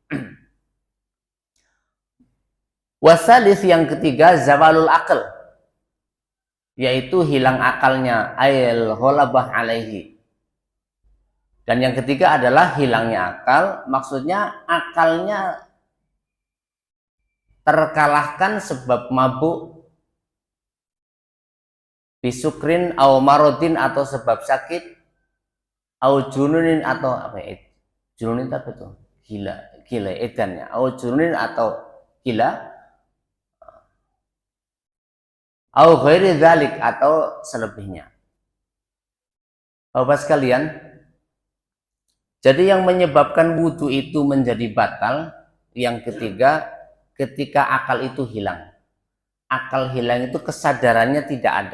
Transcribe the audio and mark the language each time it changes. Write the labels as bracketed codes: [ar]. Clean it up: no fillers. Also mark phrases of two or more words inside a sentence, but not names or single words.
[id] Wasalis yang ketiga [ar] زوال العقل, [id] yaitu hilang akalnya, [ar] أي الغلبة عليه. [id] Dan yang ketiga adalah hilangnya akal, maksudnya akalnya terkalahkan sebab mabuk, [ar] بسكر أو مرض [id] atau sebab sakit, [ar] أو جنون [id] atau apa ya, jununin apa itu, gila gila edannya, [ar] أو جنون [id] atau gila, [ar] أو غير ذلك [id] atau selebihnya. Bapak sekalian, jadi yang menyebabkan wudhu itu menjadi batal, yang ketiga, ketika akal itu hilang. Akal hilang itu kesadarannya tidak ada.